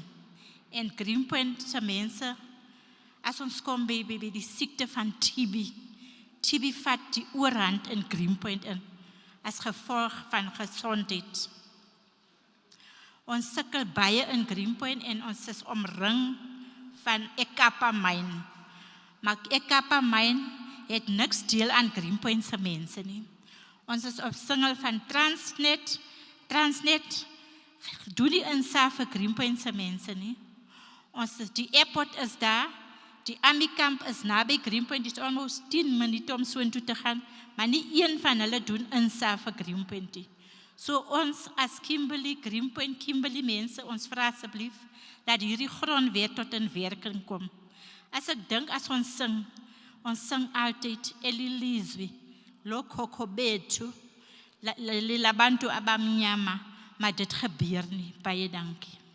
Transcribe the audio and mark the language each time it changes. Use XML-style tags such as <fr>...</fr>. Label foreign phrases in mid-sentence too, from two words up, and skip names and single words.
<af>En Greenpoint se mense, as ons kom by die siekte van TB. TB vat die oorhand in Greenpoint in, as gevolg van gesondheid. Ons sukkel baie in Greenpoint en ons is omring van Ekapa mine. Maar Ekapa mine het niks deel aan Greenpoint se mense nie. Ons is op singel van Transnet. Transnet doen die insaaf vir Greenpoint se mense nie. Die airport is daar. Die Army camp is naby Greenpoint. Dit is almost 10 minute om so intoe te gaan. Maar nie een van hulle doen insaaf vir Greenpoint nie. So ons as Greenpoint Kimberly mense, ons vra asseblief dat hierdie grondwet tot in werking kom. As ek dink as ons sing altyd</af> <xh>elilizwi, lokhokho bethu, labantu abamnyama,</xh> <af>maar dit gebeur nie. Baie dankie.</af>